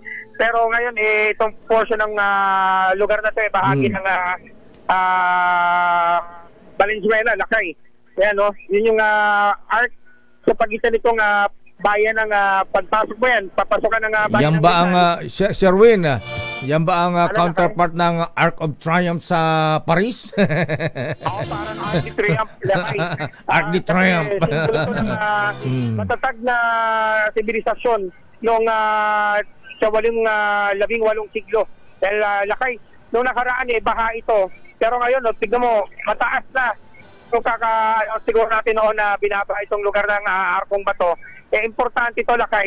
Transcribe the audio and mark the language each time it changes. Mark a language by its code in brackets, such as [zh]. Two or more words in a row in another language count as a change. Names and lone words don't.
[tl] Pero ngayon itong portion ng lugar na to bahagi ng Valenzuela, Lakay. Yan, yun yung arc sa pagitan nitong bayan ng pagpasok mo yan, papasokan ng bayan. Yan ba ang Sherwin? Yan ba ang counterpart ng Arc of Triumph sa Paris? Parang Arc de Triomphe. Arc de Triomphe. Matatag na sibilisasyon noong sa 18 siglo. Dahil Lakay, noong nakaraan baha ito. Pero ngayon, tignan mo, mataas na. Kung siguro natin noon na binaba itong lugar ng Arkong Bato, importante ito, Lakay.